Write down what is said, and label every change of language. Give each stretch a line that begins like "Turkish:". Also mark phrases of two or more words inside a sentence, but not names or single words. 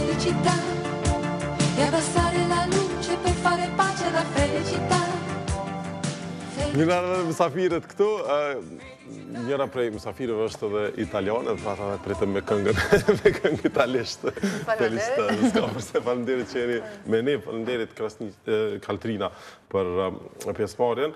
Italian: felicità e abbassare la luce per fare pace alla felicità.
Albanian: Njëra dhe mësafirët këtu, njëra prej mësafirëve është edhe italiane, pra ta pritëm me këngën italisht. S'ka përse falenderit që jeni me ne, falenderit Kaltrina për pjesëmarrjen.